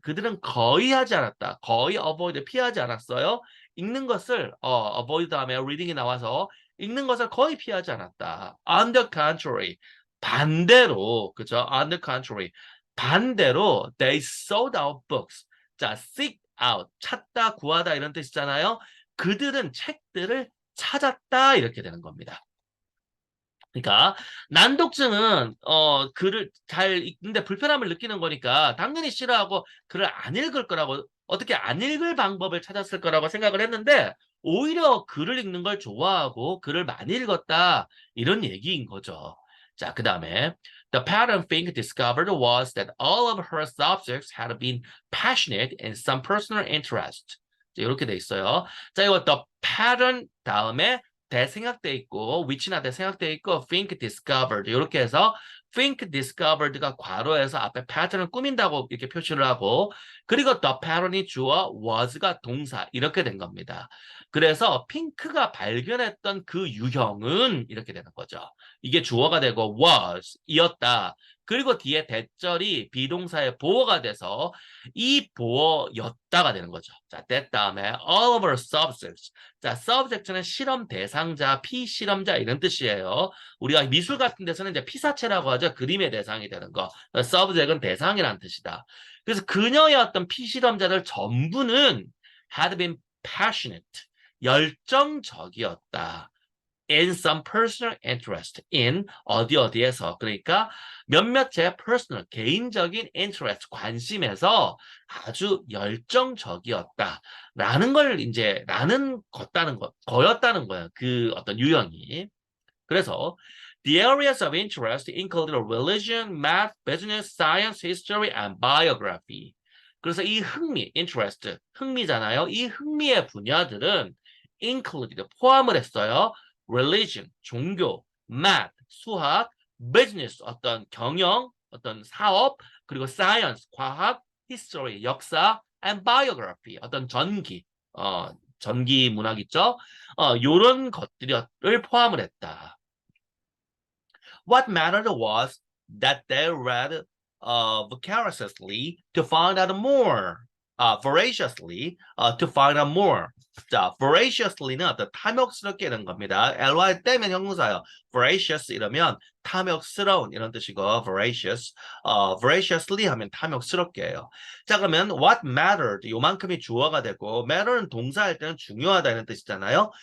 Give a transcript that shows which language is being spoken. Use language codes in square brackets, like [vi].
[ko] 그들은 거의 하지 않았다. 거의 avoid 피하지 않았어요. 읽는 것을 avoid 다음에 reading이 나와서 읽는 것을 거의 피하지 않았다. [en] On the contrary. [ko] 반대로 그죠? [en] On the contrary. [ko] 반대로 [en] they sought out books. [ko] 자, [en] seek out [ko] 찾다, 구하다 이런 뜻이잖아요. 그들은 책들을 찾았다 이렇게 되는 겁니다. 그러니까 난독증은 글을 잘 읽는데 불편함을 느끼는 거니까 당연히 싫어하고 글을 안 읽을 거라고 어떻게 안 읽을 방법을 찾았을 거라고 생각을 했는데 오히려 글을 읽는 걸 좋아하고 글을 많이 읽었다 이런 얘기인 거죠. 자, 그다음에 [en] The pattern Fink discovered was that all of her subjects had been passionate in some personal interest. [ko] 자, 이렇게 돼 있어요. 자, 이거 [en] The pattern [ko] 다음에 대생략돼 있고 위치나 대생략돼 있고 [en] think discovered [ko] 이렇게 해서 think discovered가 괄호에서 앞에 패턴을 꾸민다고 이렇게 표시를 하고 그리고 the pattern이 주어 was가 동사 이렇게 된 겁니다. 그래서 핑크가 발견했던 그 유형은 이렇게 되는 거죠. 이게 주어가 되고 was 이었다. 그리고 뒤에 대절이 비동사의 보어가 돼서 이 보어였다가 되는 거죠. 자, that 다음에 [en] all of our subjects. [ko] 자, subject는 실험 대상자, 피실험자 이런 뜻이에요. 우리가 미술 같은 데서는 이제 피사체라고 하죠. 그림의 대상이 되는 거. subject은 대상이라는 뜻이다. 그래서 그녀의 어떤 피실험자들 전부는 [en] had been passionate. [ko] 열정적이었다. [en] in some personal interest [ko] in 어디에서 그러니까 몇몇의 personal 개인적인 interest 관심에서 아주 열정적이었다라는 걸 이제 라는 거였다는 거예요. 그 어떤 유형이. 그래서 [en] the areas of interest included religion, math, business, science, history, and biography. [ko] 그래서 이 interest, 흥미잖아요. 이 흥미의 분야들은 included, 포함을 했어요. religion, 종교, math, 수학, business, 어떤 경영, 어떤 사업, 그리고 science, 과학, history, 역사, and biography, 어떤 전기 문학 있죠? 요런 것들을 포함을 했다. [en] What mattered was that they read voraciously to find out more. voraciously to find out more. [ko] 자, voraciously는 어떤 탐욕스럽게 이런 겁니다. ly 떼면 형용사요. voracious 이러면 탐욕스러운 이런 뜻이고 voracious, voraciously 하면 탐욕스럽게 해요. 자, 그러면 [en] what mattered [ko] 요만큼이 주어가 되고 matter는 동사할 때는 중요하다 이런 뜻이잖아요.